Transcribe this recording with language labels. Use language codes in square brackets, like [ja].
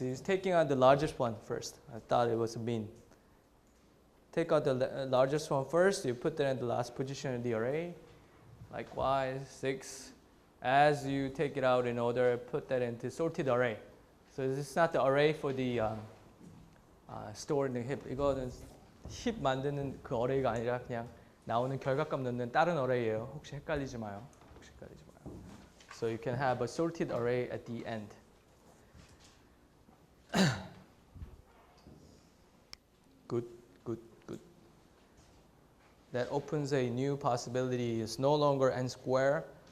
[en] He's taking out the largest one first. I thought it was a mean. Take out the largest one first. You put that in the last position in the array. Likewise, 6. As you take it out in order, put that into sorted array. So this is not the array for the stored in the heap. [ko] 이거는 힙 만드는 그 어레이가 아니라 그냥 나오는 결과값 넣는 다른 어레이예요. 혹시 헷갈리지 마요. [en] So you can have a sorted array at the end. Good. That opens a new possibility. It's no longer n square.